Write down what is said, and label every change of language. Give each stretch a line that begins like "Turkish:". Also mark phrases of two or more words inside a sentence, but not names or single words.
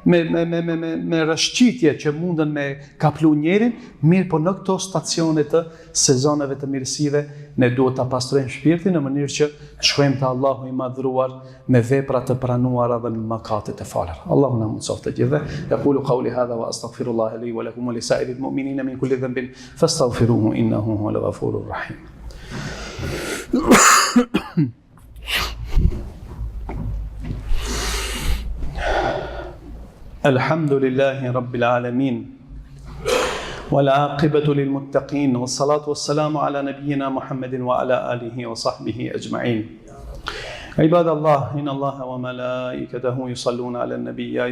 Albanian: me rrëshqitje që mundën me kaplu njerin, mirë po në këto stacione të sezoneve të mirësive ne duhet ta pastrojmë shpirtin në mënyrë që të shkojmë te Allahu i madhruar me vepra të pranuara dhe me mëkatet e falura. Allahu na mundsoft të gjithë.
Arabic: يقول قولي هذا وأستغفر الله لي ولكم ولسائر المؤمنين من كل ذنب فاستغفروه إنه هو الغفور الرحيم. الحمد لله رب العالمين والعاقبة للمتقين والصلاة والسلام على نبينا محمد وعلى آله وصحبه أجمعين عباد الله إن الله وملائكته يصلون على النبي يا